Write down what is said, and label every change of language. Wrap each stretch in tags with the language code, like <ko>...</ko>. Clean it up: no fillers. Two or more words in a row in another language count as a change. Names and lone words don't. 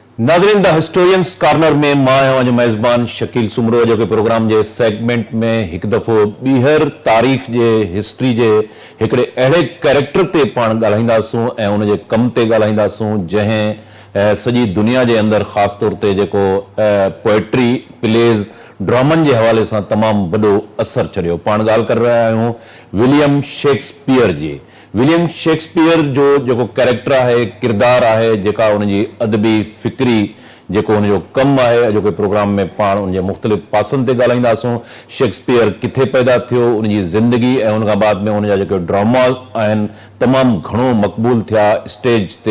<sd>नाज़रीन द हिस्टोरियंस कॉर्नर में मां आहियां मेज़बान शकील सुमरो जो कि प्रोग्राम जे सेगमेंट में एक दफ़ो ॿीहर तारीख़ जे हिस्ट्री जे हिकिड़े अहिड़े कैरेक्टर ते पाण ॻाल्हाईंदासूं ऐं उन जे कम ते ॻाल्हाईंदासूं जंहिं सॼी दुनिया जे अंदरि ख़ासि तौर ते जेको</sd> <en>poetry plays</en> <sd>ड्रामनि जे हवाले सां तमामु वॾो असरु छॾियो। पाण ॻाल्हि करे रहिया आहियूं विलियम शेक्सपियर जी। विलियम शेक्सपियर जो जेको कैरेक्टर आहे, किरदारु आहे, जेका उनजी अदबी फ़िक्री जेको उनजो कमु आहे, जो कि प्रोग्राम में पाण उनजे मुख़्तलिफ़ पासनि ते ॻाल्हाईंदासूं। शेक्सपियर किथे पैदा थियो, उनजी ज़िंदगी ऐं उन खां बाद में उनजा जेके ड्रामा आहिनि तमामु घणो मक़बूल थिया स्टेज ते।</sd>